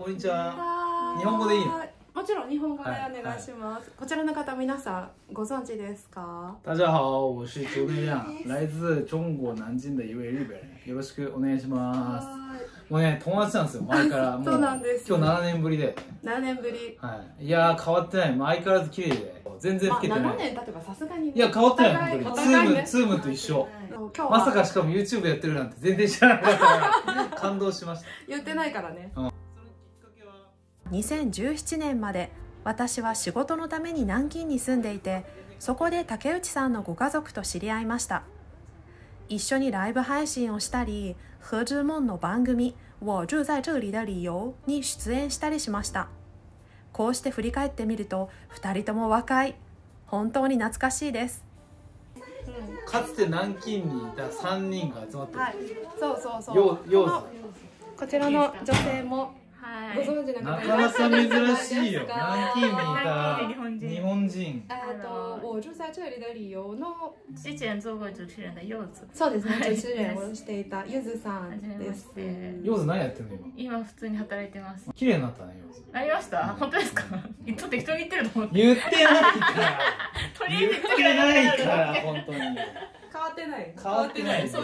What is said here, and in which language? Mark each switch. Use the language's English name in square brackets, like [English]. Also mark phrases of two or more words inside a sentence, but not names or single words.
[Japanese] こんにちは。日本語でいいの？もちろん日本語でお願いします。こちらの方、皆さんご存知ですか？ [Chinese] 大家好，我是周内亮，来自中国南京的一位日本人。 [Japanese] よろしくお願いします。もうね、友達なんですよ、前から。もうそうなんです。今日7年ぶりで。 7年ぶり。はい。いやー、変わってない。相変わらず綺麗で。全然老けてない。 7年経てばさすがに。いや、変わってない、本当に。ツームと一緒。まさかしかも YouTube やってるなんて全然知らなかったから感動しました。言ってないからね。2017年まで私は仕事のために南京に住んでいて、そこで竹内さんのご家族と知り合いました。一緒にライブ配信をしたり、何之門の番組「我住在这里的理由」に出演したりしました。こうして振り返ってみると2人とも若い。本当に懐かしいです。かつて南京にいた3人が集まってる。はい、そうそうそう。こちらの女性もご存知の方いらっしゃる。なかなか珍しいよ。南京にいた日本人。我住在这里的理由の [Chinese] 之前做过主持人的柚子。 [Japanese] そうですね、主持人をしていた柚子さんです。柚子何やってるの今？今普通に働いてます。綺麗になったね、柚子。なりました？本当ですか？ちょっと適当に言ってると思って。言ってないから。とりあえず言ってないから、本当に。変わってない。変わってない。